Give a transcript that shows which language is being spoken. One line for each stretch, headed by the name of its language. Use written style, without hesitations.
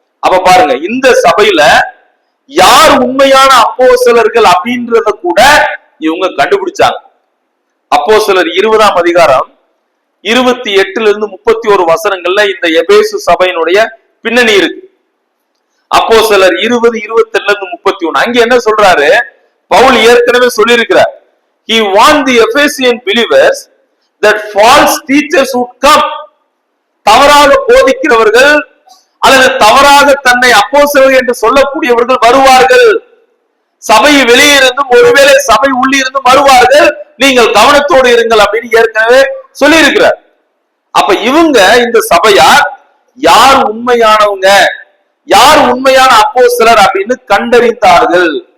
Tamil: அப்ப பாருங்க, இந்த சபையில யார் உண்மையான அப்போஸ்தலர்கள் அப்படின்றத கூட இவங்க கண்டுபிடிச்சாங்க. அப்போஸ்தலர் 20ஆம் அதிகாரம் 28 31 வசனங்கள்ல இந்த எபேசு சபையினுடைய பின்னணி இருக்கு. அப்போஸ்தலர் 20 22 31 அங்க என்ன சொல்றாரு? பவுல் ஏற்கனவே சொல்லியிருக்கிறார்,
English: he warned the Ephesian believers that false teachers would come.
Tamil: தவறாக போதிக்கிறவர்கள் அல்லது தவறாக தன்னை அப்போஸ்தலர்கள் என்று சொல்லக்கூடியவர்கள் வருவார்கள். சபை வெளியே இருந்தும் ஒருவேளை சபை உள்ளிருந்தும் வருவார்கள், நீங்கள் கவனத்தோடு இருங்கள் அப்படின்னு ஏற்கனவே சொல்லி இருக்கிறார். அப்ப இவங்க இந்த சபையார் யார் உண்மையானவங்க, யார் உண்மையான அப்போஸ்தலர் அப்படின்னு கண்டறிந்தார்கள்.